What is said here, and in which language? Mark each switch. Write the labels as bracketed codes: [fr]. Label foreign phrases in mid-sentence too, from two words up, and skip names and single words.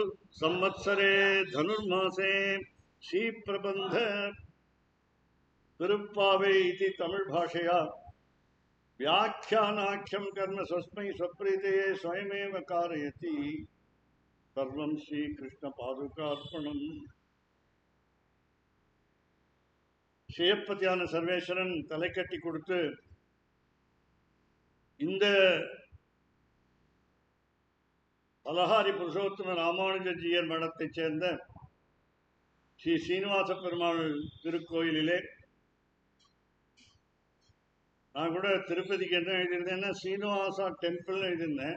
[sa] संवत्सरे धनुर्मासे श्री प्रबंध तिरुप्पावे इति तमिळ் भाषया व्याख्यानाख्यं कर्म स्वस्मै स्वप्रीते स्वयमेव कारयति सर्वं श्री कृष्ण पादुकार्पणम् [ta] ஸ்ரீயப்பதியான சர்வேஸ்வரன் தலை கட்டி கொடுத்து இந்த பலஹாரி புருஷோத்தம ராமானுஜஜியர் மடத்தைச் சேர்ந்த ஸ்ரீ சீனிவாச பெருமாள் திருக்கோயிலிலே நான் கூட திருப்பதிக்கு என்ன எழுதியிருந்தேன்னா [en] Srinivasa temple [ta] எழுதியிருந்தேன்.